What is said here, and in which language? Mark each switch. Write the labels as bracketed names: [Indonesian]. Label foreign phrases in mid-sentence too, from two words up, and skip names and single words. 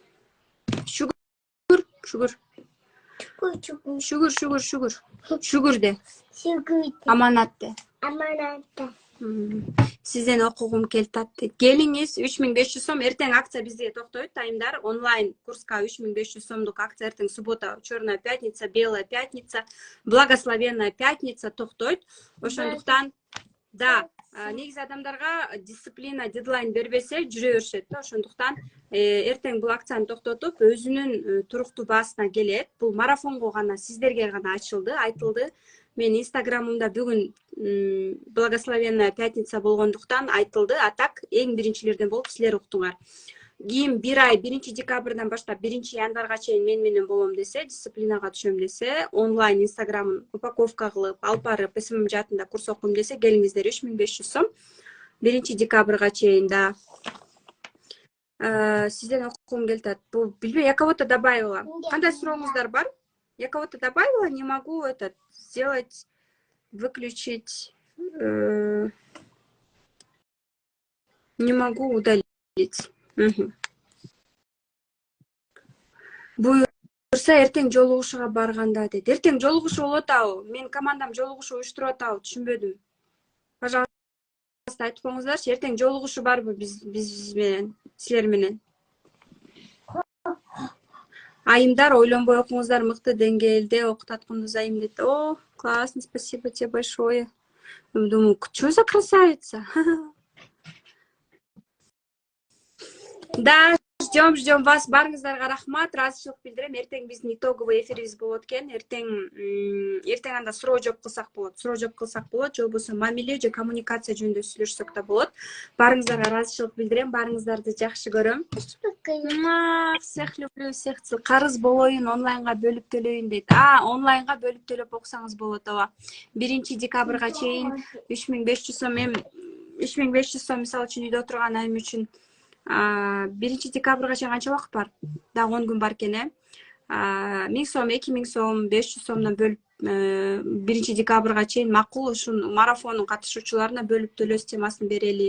[Kyrgyz] Шүгүр. Шүгүр де. Аманат де. Сизден окугум келип атты. Келиңиз, 3500 сом. Эртең акция бизге токтойт, айымдар. Онлайн курска 3500 сомдук акция. [Russian] Эртең суббота, черная пятница, белая пятница, благословенная пятница токтойт. [Kyrgyz] Ошондуктан, да, негизи адамдарга дисциплина, дедлайн бербесе жүрө беришет да. Ошондуктан эртең бул акцияны токтотуп, өзүнүн туруктуу баасына келет. Бул марафонго гана, сиздерге гана ачылды, айтылды. Мен инстаграмымда бүгүн [Russian] благословенная пятница [Kyrgyz] болгондуктан айтылды. [Russian] А так [Kyrgyz] эң биринчилерден болуп силер уктуңар. Кийин 1 ай 1 декабрдан баштап 1 январга чейин мен менен болом десе, дисциплинага түшөм десе, онлайн инстаграмын упаковка кылып, алып барып СММ жаатында курс окуйм десе, келиңиздер, 3500 сом. 1 декабрга чейин да. Сизден окугум келип атат. Бул билбей, [Russian] я кого-то добавила. [Kyrgyz] Кандай сурооңуздар бар? [Russian] Я кого-то добавила, не могу этот сделать, выключить, не могу удалить. [Kyrgyz] Буюрса эртең жолугушууга барганда дейт. Эртең жолугушуу болуп атабы? Менин командам жолугушуу уюштуруп атабы? Түшүнбөдүм. Пожалуйста, айтып коюңуздарчы, эртең жолугушуу барбы биз менен, силер менен? Айымдар, ойлонбой окуңуздар, мыкты деңгээлде окуп атканыңыз айым дейт. [Russian] О, классно, спасибо тебе большое. Думаю, что за красавица? Да, ждем вас. [Kyrgyz] Барыңыздарга рахмат. Ыраазычылык билдирем. Эртең биздин итоговый эфирибиз болот экен. Эртең анда суроо жооп кылсак болот. Же болбосо мамиле же коммуникация жөнүндө сүйлөшсөк да болот. Барыңыздарга ыраазычылык билдирем. Барыңыздарды жакшы көрөм. [Russian] Всех люблю, всех целую. [Kyrgyz] Карыз болоюн, онлайнга бөлүп төлөйүн дейт. Онлайнга бөлүп төлөп окусаңыз болот, ооба. 1-декабрга чейин 3500 сом, 3500 сом мисалы үчүн үйдө отурган айым үчүн 1-декабрга чейин канча убакыт бар? Дагы 10 күн бар экен, 1000 сом, 2000 сом, 500 сомдон бөлүп 1-декабрга чейин макул ушун марафондун катышуучуларына бөлүп төлөө системасын берели.